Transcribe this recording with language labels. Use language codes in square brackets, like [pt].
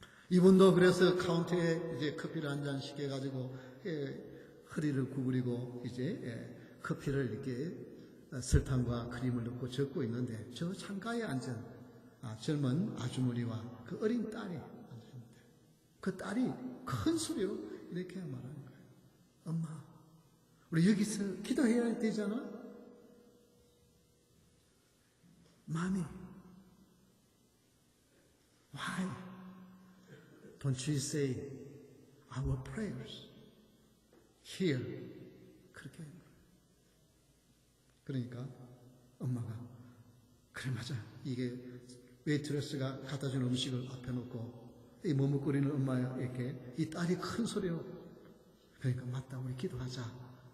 [ko] 이분도 그래서 카운터에 이제 커피를 한 잔 시켜가지고 허리를 구부리고 이제 커피를 이렇게 설탕과 크림을 넣고 적고 있는데 저 창가에 앉은 젊은 아주머니와 그 어린 딸이 앉았습니다. 그 딸이 큰 소리로 이렇게 말하는 거예요. 엄마, 우리 여기서 기도해야 되잖아? [en] Mommy, why don't you say our prayers here? [ko] 그렇게 그러니까 엄마가 그래 맞아. 이게 웨이트레스가 갖다 준 음식을 앞에 놓고 이 머뭇거리는 엄마에게 이 딸이 큰 소리로 그러니까 맞다 우리 기도하자.